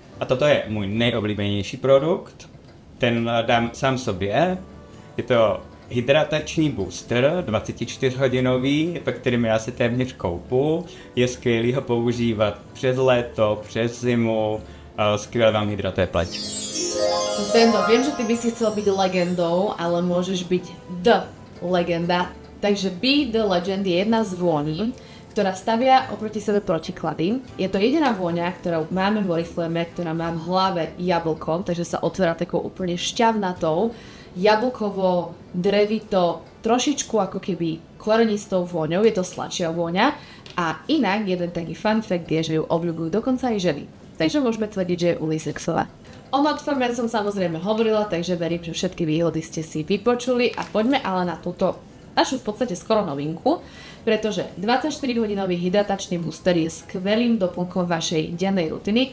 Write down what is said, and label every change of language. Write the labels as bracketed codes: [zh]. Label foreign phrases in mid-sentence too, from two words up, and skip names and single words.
[cs] A toto je můj nejoblíbenější produkt. Ten dám sám sobě. Je to hydratační booster, 24-hodinový, ve kterým já se téměř koupu. Je skvělý ho používat přes léto, přes zimu, skvěle vám hydratuje pleť. [sk] Zdeno, viem, že ty by si chcel byť legendou, ale môžeš byť the legenda. Takže Be the Legend je jedna z vôní, ktorá stavia oproti sebe protiklady. Je to jediná vôňa, ktorú máme v Oriflame, ktorá má v hlave jablko, takže sa otvára takou úplne šťavnatou, jablkovo, drevito, trošičku ako keby korenistou vôňou, je to sladšia vôňa. A inak jeden taký [en] fun fact [sk] je, že ju obľúbujú dokonca aj ženy. Takže môžeme tvrdiť, že je unisexová. O Notformer som samozrejme hovorila, takže verím, že všetky výhody ste si vypočuli a poďme ale na túto našu v podstate skoro novinku, pretože 24-hodinový hydratačný booster je skvelým doplnkom vašej dennej rutiny.